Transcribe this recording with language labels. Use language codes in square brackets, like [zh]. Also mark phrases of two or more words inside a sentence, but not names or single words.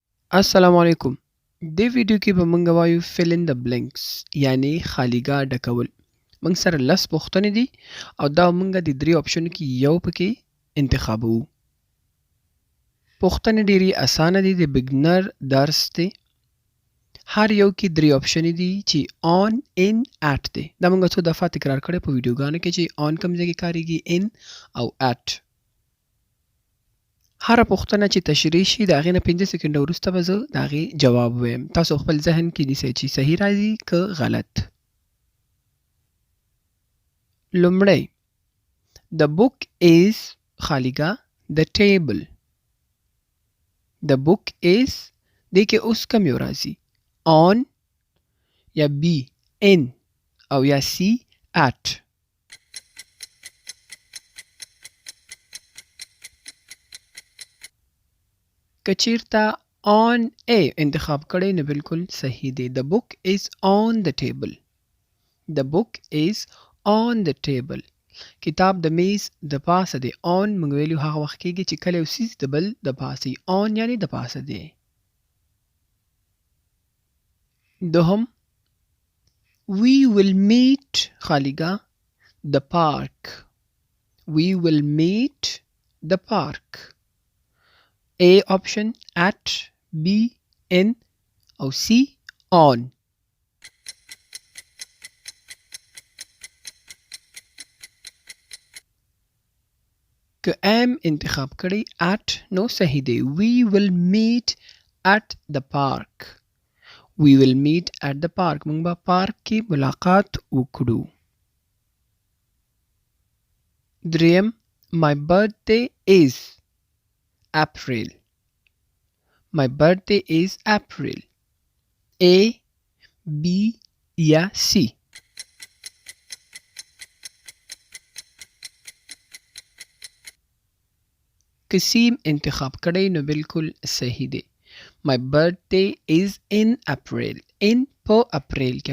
[ps] السلام علیکم. دې ویډیو کې به موږ وایو [en] fill in the blanks [ps] یعنی خالیګاه ډکول. موږ سره لس پوښتنې دي او دا موږ د درې آپشنو کې یو پکې انتخابوو. پوښتنې ډېرې اسانه دي، د بګنر درس دی. هر یو کې درې آپشنې دي چې [en] on in at [ps] دی. دا موږ څو دفعه تکرار کړی په ویډیوګانو کې چې on کوم ځای کې کاریږي، in او at. هر پوښتنه چې تشریح شي د هغې نه 15 سکنډه وروسته به زه د هغې جواب ویم. تاسو خپل ذهن کې نیسئ چې صحیح راځي که غلط. [en] لومړی The book is خالیګاه the table. The book is [ps] دې کې اوس کوم یو راځي؟ [en] on یا b in او یا c at. [ps] که چیرته [en] on a [ps] انتخاب کړی نو بالکل صحیح دی. [en] The book is on the table. The book is on the table. [ps] کتاب د میز د پاسه دی. on موږ ویلو هغه وخت کېږي چې کله یو څیز د بل د پاسه وي. on یعنی د پاسه دی. دوهم [en] We will meet [ps] خالیګاه [en] the park. We will meet the park. A option at, B in او C on. [ps] که M انتخاب کړی at نو صحیح دی. [en] We will meet at the park. We will meet at the park. [ps] موږ به پارک کې ملاقات وکړو. [en] دریم My birthday is April. My birthday is April. A, B یا C. [ps] که سیم انتخاب کړی نو بالکل صحیح دی. [en] My birthday is in April. In [ps] په اپریل کې.